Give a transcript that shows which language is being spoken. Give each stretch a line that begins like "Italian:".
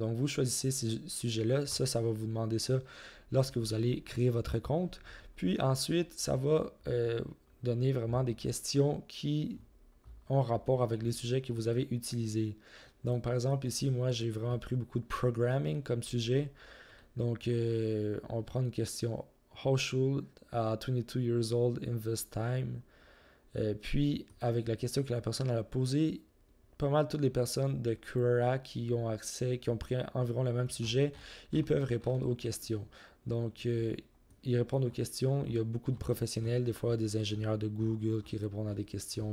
French: Donc, vous choisissez ces sujets-là. Ça va vous demander ça lorsque vous allez créer votre compte. Puis, ensuite, ça va donner vraiment des questions qui en rapport avec les sujets que vous avez utilisés. Donc, par exemple, ici, moi, j'ai vraiment pris beaucoup de programming comme sujet. Donc, on va prendre une question.
English: How should a 22 years old invest time?
French: Puis, avec la question que la personne a posée, pas mal toutes les personnes de Quora qui ont accès, qui ont pris environ le même sujet, ils peuvent répondre aux questions. Donc, ils répondent aux questions. Il y a beaucoup de professionnels, des fois des ingénieurs de Google qui répondent à des questions.